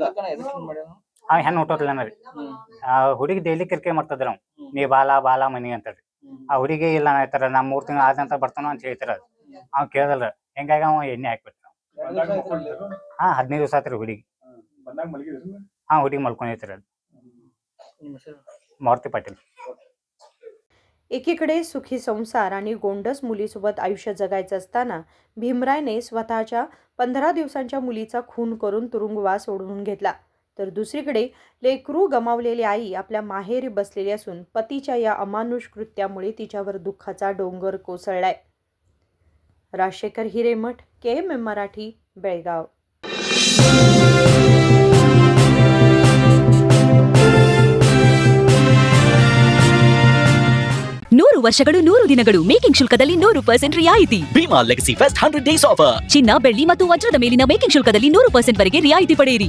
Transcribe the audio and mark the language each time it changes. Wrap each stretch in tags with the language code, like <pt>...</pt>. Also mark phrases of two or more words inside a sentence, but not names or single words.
<kn>ಅವ ಹೆಣ್ಣು ಹುಟ್ಟೋದಿಲ್ಲನ್ರಿ ಆ ಹುಡುಗಿ ಡೈಲಿ ಕಿರಿಕಿರಿ ಮಾಡ್ತದ್ರಿ ಅವ್ ನೀ ಬಾಲ ಮನಿ ಅಂತೇಳಿ ಆ ಹುಡುಗಿ ಇಲ್ಲ ಹೇಳ್ತಾರ ನಾ 3 ತಿಂಗಳು ಆದ ನಂತರ ಬರ್ತಾನೋ ಅಂತ ಹೇಳ್ತಾರ ಅವ್ ಕೇಳದಲ್ರಿ ಹಿಂಗಾಗಿ ಅವ ಎಣ್ಣೆ ಹಾಕ್ಬಿಟ್ರ ಹಾ 15 ದಿವಸ ಆತ್ರಿ ಹುಡುಗಿ ಹಾ ಹುಡುಗಿ ಮಲ್ಕೊಂಡೈತ್ರಿ ಅದು ಮಾರುತಿ पाटील.</kn> <mr>एकीकडे सुखी संसार आणि गोंडस मुलीसोबत आयुष्य जगायचं असताना भीमरायने स्वतःच्या 15 दिवसांच्या मुलीचा खून करून तुरुंगवास ओढवून घेतला. तर दुसरीकडे लेकरू गमावलेली आई आपल्या माहेरी बसलेली असून पतीच्या या अमानुष कृत्यामुळे तिच्यावर दुःखाचा डोंगर कोसळलाय. राजशेखर हिरेमठ, KMM मराठी, बेळगाव.</mr> <kn>ನೂರು ವರ್ಷಗಳು 100 ದಿನಗಳು ಮೇಕಿಂಗ್ ಶುಲ್ಕದಲ್ಲಿ 100% ರಿಯಾಯಿತಿ.</kn> <en>Bhima Legacy Fest 100 days offer.</en> <kn>ಚಿನ್ನ, ಬೆಳ್ಳಿ ಮತ್ತು ವಜ್ರದ ಮೇಲಿನ ಮೇಕಿಂಗ್ ಶುಲ್ಕದಲ್ಲಿ 100% ವರೆಗೆ ರಿಯಾಯಿತಿ ಪಡೆಯಿರಿ.</kn>